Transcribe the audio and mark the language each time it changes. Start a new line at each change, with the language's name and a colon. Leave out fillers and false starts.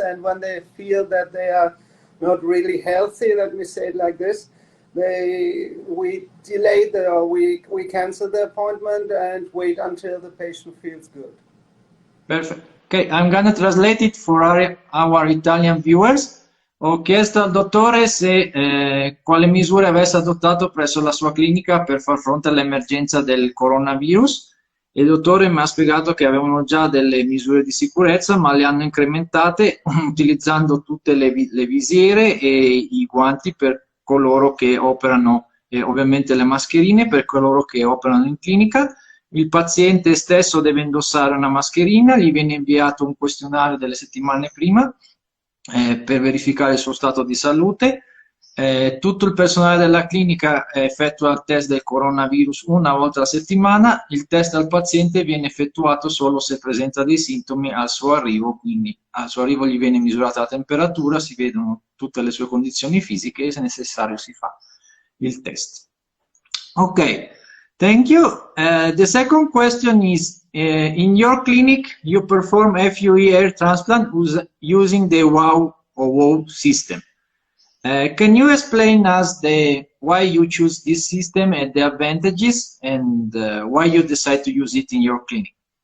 English: And when they feel that they are not really healthy, let me say it like this, we delay we cancel the appointment and wait until the patient feels good. Perfect. Okay, I'm gonna translate it for our Italian viewers.
Italian: Ho chiesto al dottore se quale misure avesse adottato presso la sua clinica per far fronte all'emergenza del coronavirus. E il dottore mi ha spiegato che avevano già delle misure di sicurezza, ma le hanno incrementate utilizzando tutte le visiere e i guanti per coloro che operano, e ovviamente le mascherine per coloro che operano in clinica. Il paziente stesso deve indossare una mascherina, gli viene inviato un questionario delle settimane prima per verificare il suo stato di salute. Tutto il personale della clinica effettua il test del coronavirus una volta alla settimana. Il test al paziente viene effettuato solo se presenta dei sintomi al suo arrivo, quindi al suo arrivo gli viene misurata la temperatura, si vedono tutte le sue condizioni fisiche e se necessario si fa il test.
English: Ok, thank you. The second question is, in your clinic you perform FUE air transplant using the WOW system. Can you explain us why you choose this system and the advantages, and why you decide to use it in your clinic?